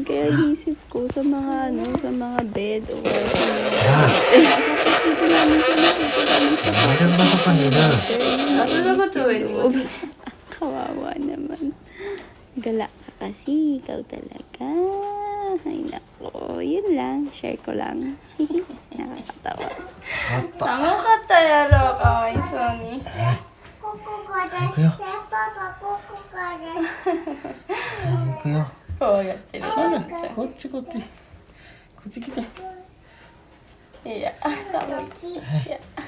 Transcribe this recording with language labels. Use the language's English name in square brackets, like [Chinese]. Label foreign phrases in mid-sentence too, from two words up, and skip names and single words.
[Filipino] Kaya inisip ko sa mga bed o tapos dito namin siya nakita namin sa loob. Kawawa naman. Gala ka kasi. Ikaw talaga. Ay nako. Yun lang. Share ko lang. Nakakatawa. [Japanese] 寒かったやろ、かわいそうに。ここからして、パパここから。行くよ。こうやってる。そうだ。こっちこっち。こっち来て。いや、寒い。いや。